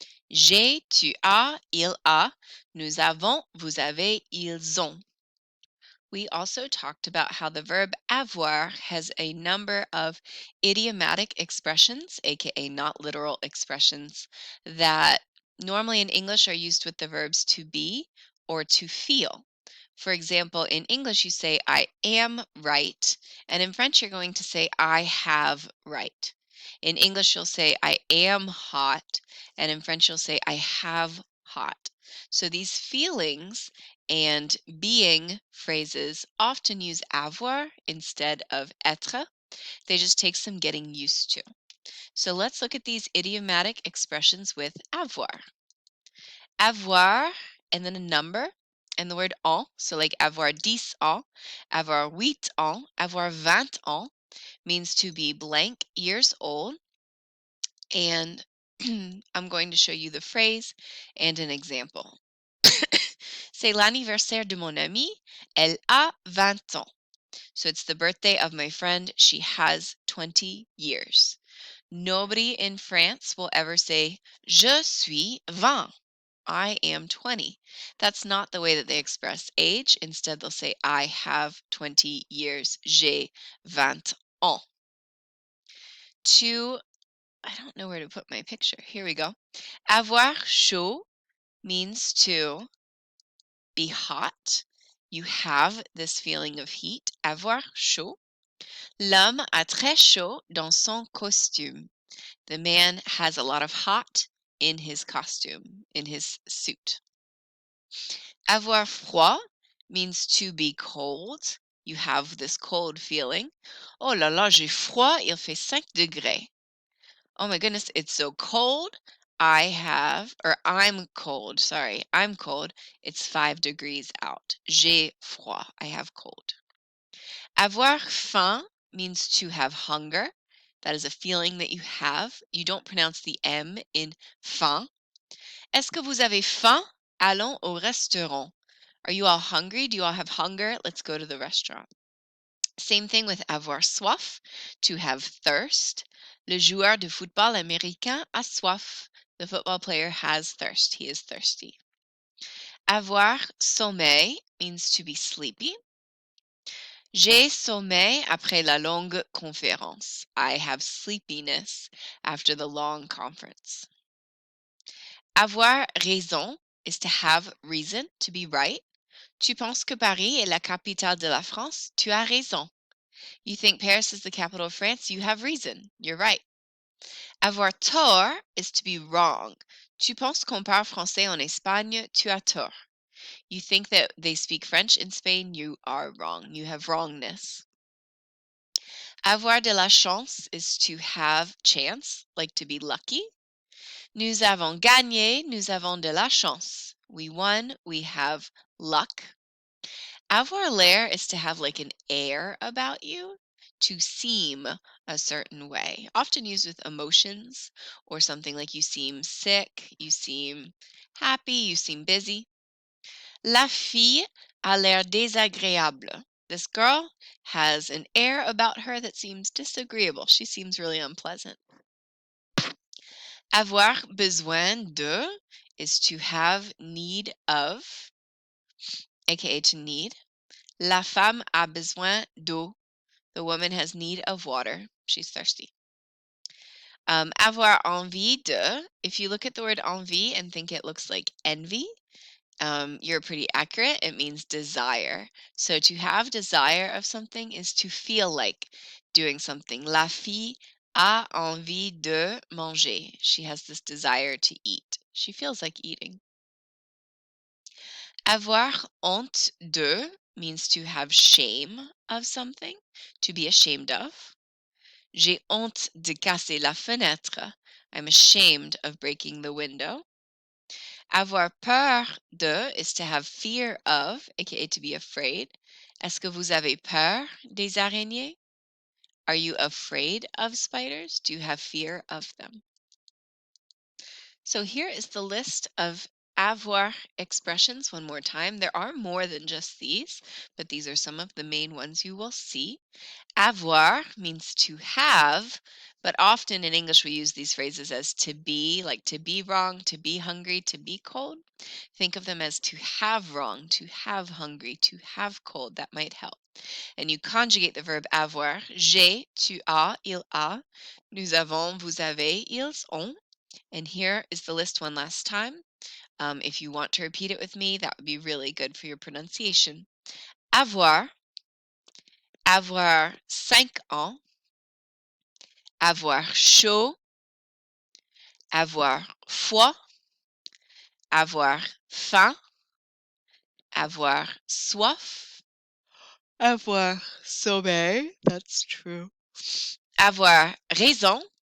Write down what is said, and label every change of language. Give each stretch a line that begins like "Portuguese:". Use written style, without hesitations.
French: J'ai, tu as, il a, nous avons, vous avez, ils ont.
English: We also talked about how the verb avoir has a number of idiomatic expressions, aka not literal expressions, that normally in English are used with the verbs to be or to feel. For example, in English you say I am right, and in French you're going to say I have right. In English you'll say I am hot, and in French you'll say I have hot. So these feelings and being phrases often use avoir instead of être. They just take some getting used to. So let's look at these idiomatic expressions with avoir. Avoir and then a number and the word ans. So like avoir 10 ans, avoir 8 ans, avoir 20 ans means to be blank years old. And I'm going to show you the phrase and an example.
French: C'est l'anniversaire de mon amie. Elle a 20 ans.
English: So it's the birthday of my friend. She has 20 years. Nobody in France will ever say,
French: Je suis 20.
English: I am 20. That's not the way that they express age. Instead, they'll say, I have 20 years.
French: J'ai 20 ans.
English: I don't know where to put my picture. Here we go. Avoir chaud means to be hot. You have this feeling of heat.
French: Avoir chaud. L'homme a très chaud dans son costume.
English: The man has a lot of hot in his costume, in his suit. Avoir froid means to be cold. You have this cold feeling.
French: Oh là là, j'ai froid, il fait 5 degrés.
English: Oh my goodness, it's so cold. I'm cold, sorry, I'm cold. It's 5 degrees out.
French: J'ai froid,
English: I have cold. Avoir faim means to have hunger. That is a feeling that you have. You don't pronounce the M in faim.
French: Est-ce que vous avez faim? Allons au restaurant.
English: Are you all hungry? Do you all have hunger? Let's go to the restaurant. Same thing with avoir soif, to have thirst.
French: Le joueur de football américain a soif.
English: The football player has thirst. He is thirsty. Avoir sommeil means to be sleepy.
French: J'ai sommeil après la longue conférence.
English: I have sleepiness after the long conference. Avoir raison is to have reason, to be right.
French: Tu penses que Paris est la capitale de la France? Tu as raison.
English: You think Paris is the capital of France? You have reason. You're right. Avoir tort is to be wrong.
French: Tu penses qu'on parle français en Espagne? Tu as tort.
English: You think that they speak French in Spain? You are wrong. You have wrongness. Avoir de la chance is to have chance, like to be lucky.
French: Nous avons gagné, nous avons de la chance.
English: We won, we have luck. Avoir l'air is to have like an air about you, to seem a certain way, often used with emotions or something like you seem sick, you seem happy, you seem busy.
French: La fille a l'air désagréable.
English: This girl has an air about her that seems disagreeable. She seems really unpleasant. Avoir besoin de is to have need of, aka to need.
French: La femme a besoin d'eau.
English: The woman has need of water. She's thirsty. Avoir envie de, if you look at the word envie and think it looks like envy, you're pretty accurate. It means desire. So to have desire of something is to feel like doing something.
French: La fille a envie de manger.
English: She has this desire to eat. She feels like eating. Avoir honte de means to have shame of something, to be ashamed of.
French: J'ai honte de casser la fenêtre.
English: I'm ashamed of breaking the window. Avoir peur de is to have fear of, aka to be afraid.
French: Est-ce que vous avez peur des araignées?
English: Are you afraid of spiders? Do you have fear of them? So here is the list of avoir expressions one more time. There are more than just these, but these are some of the main ones you will see. Avoir means to have, but often in English we use these phrases as to be, like to be wrong, to be hungry, to be cold. Think of them as to have wrong, to have hungry, to have cold. That might help. And you conjugate the verb avoir.
French: J'ai, tu as, il a. Nous avons, vous avez, ils ont.
English: And here is the list one last time. If you want to repeat it with me, that would be really good for your pronunciation.
French: Avoir, avoir 5 ans, avoir chaud, avoir froid, avoir faim, avoir soif, avoir sommeil,
English: that's true,
French: avoir raison,